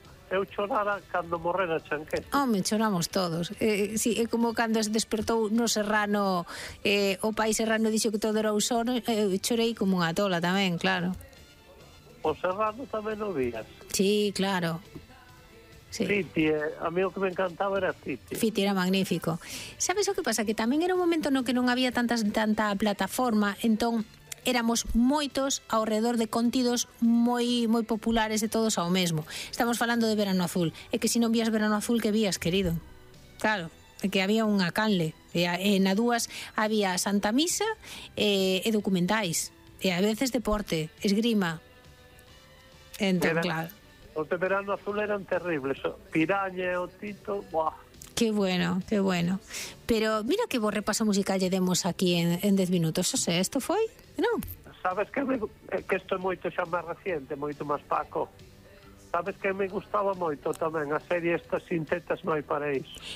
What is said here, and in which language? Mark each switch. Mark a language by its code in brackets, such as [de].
[gl] Eu chorara cando morrera Chanquete. Home, choramos todos. Sí, é como cando se despertou no Serrano, o pai Serrano dixo que todo era un sono, chorei como unha tola tamén, claro. O Serrano tamén o vías. Sí, claro. Sí. Fiti, a mí o que me encantaba era Fiti. Fiti era magnífico. Sabes o que pasa? Que tamén era un momento no que non había tanta plataforma, entón... Éramos moitos ao redor de contidos moi moi populares e todos ao mesmo. Estamos falando de Verano Azul. É que se non vías Verano Azul, que vías, querido? Claro, é que había unha canle. E na dúas había Santa Misa e documentais. E a veces deporte, esgrima. Entón, claro. Os de Verano Azul eran terribles. Piraña e o Tito, buah. [es] Qué bueno, qué bueno. [gl] Pero mira que vos repaso musical lle demos aquí en 10 minutos. Xa sei, isto foi... No. Sabes que isto é moito xa máis reciente, moito máis Paco. Sabes que me gustaba moito tamén a serie esta Sin tetas no hai paraíso.